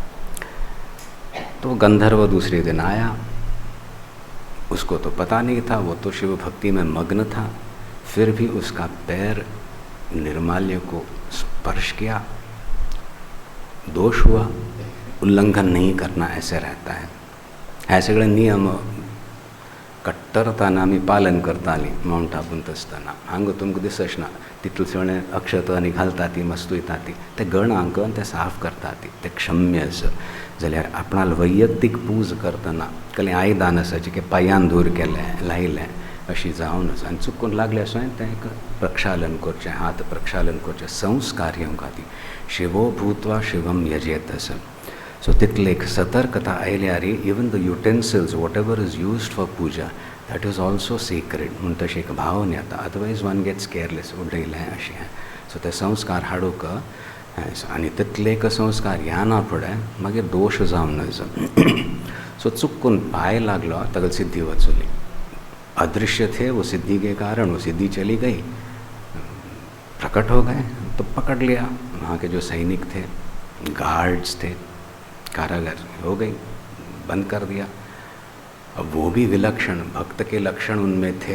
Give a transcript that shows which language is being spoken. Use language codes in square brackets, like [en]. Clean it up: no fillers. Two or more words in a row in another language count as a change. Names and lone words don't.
[hi] तो गंधर्व दूसरे दिन आया, उसको तो पता नहीं था, वो तो शिव भक्ति में मग्न था। फिर भी उसका पैर निर्माल्य को स्पर्श किया, दोष हुआ। उल्लंघन नहीं करना ऐसे रहता है. [kok] हे सगळे नियम कट्टरताना आमी पालन करतालीं माउंट आबूंत आसतना. हांगा तुमकां दिसच ना तितूंत सगळे अक्षता आनी घालता ती मस्त वयता ती ते गण हांकन ते साफ करता ती ते क्षम्य आसा. जाल्यार आपणाल वैयक्तीक पूज करतना कसलें आयदान आसा जें पांयान दूर केलें लायलें अशी जावन आसा आनी चुकून लागलें अशें तें प्रक्षालन करचें, हात प्रक्षालन करचें, संस्कार येवंक ती [sa] शिवो भूत्वा शिवम यजेत [kok] आसा. सो तितले एक सतर्कता आयल्यार [en] even the utensils whatever is used for puja that is also secret [kok] म्हूण तशी एक भावन येता. [en] otherwise one gets careless [kok] उडयलें अशें. सो ते संस्कार हाडूंक आनी तितले एक संस्कार ह्या फुडें मागीर दोश जावन नजो. सो चुकून पांय लागलो ताका सिद्धी वचूली. [hi] अदृश्य थे वो सिद्धि के कारण वो सिद्धि चली गई, प्रकट हो गए तो पकड़ लिया. वहाँ के जो सैनिक थे, गार्ड्स थे, कारागर हो गई, बंद कर दिया. अब वो भी विलक्षण भक्त के लक्षण उनमें थे.